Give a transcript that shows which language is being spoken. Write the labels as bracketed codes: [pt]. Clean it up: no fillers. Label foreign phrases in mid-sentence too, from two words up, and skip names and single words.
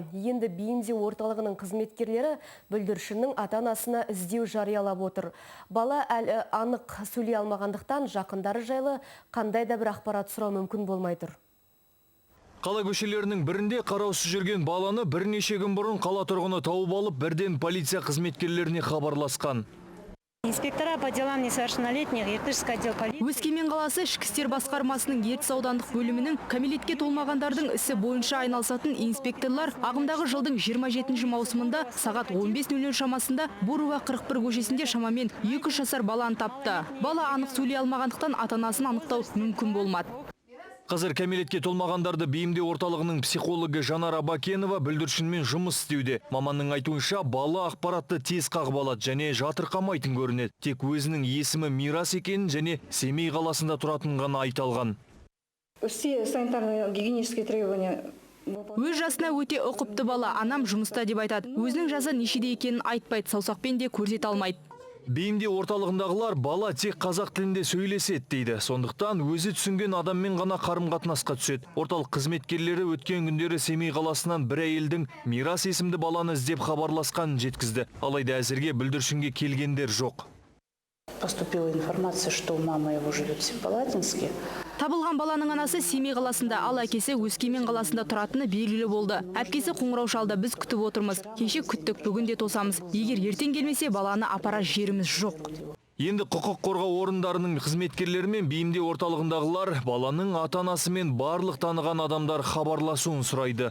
[kk] Енді бейімдеу орталығының қызметкерлері бүлдіршіннің ата-анасына іздеу жариялап отыр. Бала әлі анық сөйлей алмағандықтан жақындары жайлы қандай да бір ақпарат сұрау мүмкін болмай тұр. Қала көшелерінің бірінде қараусыз жүрген баланы бірнеше күн бұрын қала тұрғыны тауып алып, бірден полиция қызметкерлеріне хабарласқан. [ru] Инспектора по делам несовершеннолетних Ертышский отдел полиции. [kk] Өскемен қаласы ішкі істер басқармасының Ертіс аудандық бөлімінің кәмелетке толмағандардың ісі бойынша айналысатын инспекторлар ағымдағы жылдың 27 маусымында сағат 15:00 шамасында Бурова 41 көшесінде шамамен 2 жасар баланы тапты. Бала анық сөйлей алмағандықтан ата-анасын анықтау мүмкін болмады. Қазір кәмелетке толмағандарды бейімдеу орталығының психологы Жанар Абакенова бүлдіршінмен жұмыс істеуде. Маманның айтуынша бала ақпаратты тез қағып алады және жатырқамайтын көрінеді. Тек өзінің есімі Мирас екенін және Семей қаласында тұратынын ғана айта алған. [ru] Все санитарно-гигиенические требования. [kk] Өз жасына өте ұқыпты бала, анам жұмыста деп айтады. Өзінің жасы нешеде екенін айтпайды, саусақпен де көрсете алмайды. Бейімдеу орталығындағылар бала тек қазақ тілінде сөйлеседі дейді. Сондықтан өзі түсінген адаммен ғана қарым-қатынасқа түседі. Орталық қызметкерлері өткен күндері Семей қаласынан бір әйелдің Мирас есімді баланы іздеп хабарласқанын жеткізді. Алайда әзірге бүлдіршінге келгендер жоқ. [ru] Поступила информация, что мама его живет в Семипалатинске. [kk] Табылған баланың анасы Семей қаласында, ал әкесі Өскемен қаласында тұратыны белгілі болды. Әпкесі қоңырау шалды, біз күтіп отырмыз. Кеше күттік, бүгін де тосамыз. Егер ертең келмесе, баланы апарар жеріміз жоқ. Енді құқық қорғау орындарының қызметкерлері мен бейімдеу орталығындағылар баланың ата-анасы мен барлық таныған адамдар хабарласуын сұрайды.